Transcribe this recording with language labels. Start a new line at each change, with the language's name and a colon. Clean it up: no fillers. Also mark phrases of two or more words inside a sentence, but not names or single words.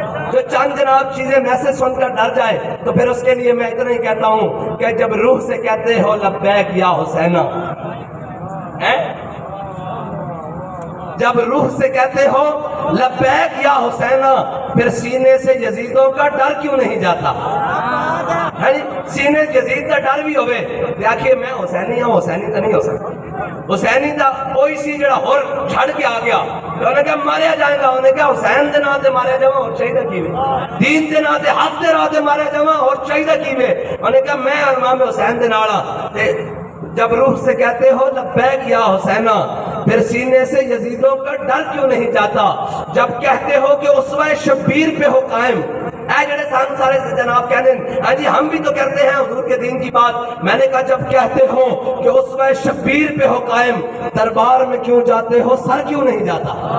Urdu: جو چند جناب چیزیں میسج سن کر ڈر جائے تو پھر اس کے لیے میں اتنا ہی کہتا ہوں کہ جب روح سے کہتے ہو لبیک یا حسینہ، جب روح سے کہتے ہو لبیک یا حسینہ، پھر سینے سے یزیدوں کا ڈر کیوں نہیں جاتا؟ سینے یزید کا ڈر بھی ہوئے، دیکھیے میں حسینی ہوں، حسینی تو نہیں ہو سکتا۔
Punjabi: حسینی دا کوئی سی جڑا ہور چھڑ کے آ گیا انہیں کہا ماریا جائے گا, انہیں کہا حسین دے نام تے ماریا جاواں اور شہیدہ کیویں, دین دے نام تے حق دے راہ تے ماریا جاواں اور شہیدہ کیویں, انہیں کہا میں امام حسین دے نال تے
Urdu: جب روح سے کہتے ہو لبیک یا حسینہ, پھر سینے سے یزیدوں کا ڈر کیوں نہیں جاتا, جب کہتے ہو کہ اسوہ شبیر پہ ہو قائم.
Punjabi: اے جڑے سان سارے جناب کہنے ہیں
Urdu: جی ہم بھی تو کرتے ہیں حضور کے دین کی بات, میں نے کہا جب کہتے ہو کہ اسوہ شبیر پہ ہو قائم, دربار میں کیوں جاتے ہو, سر کیوں نہیں جاتا؟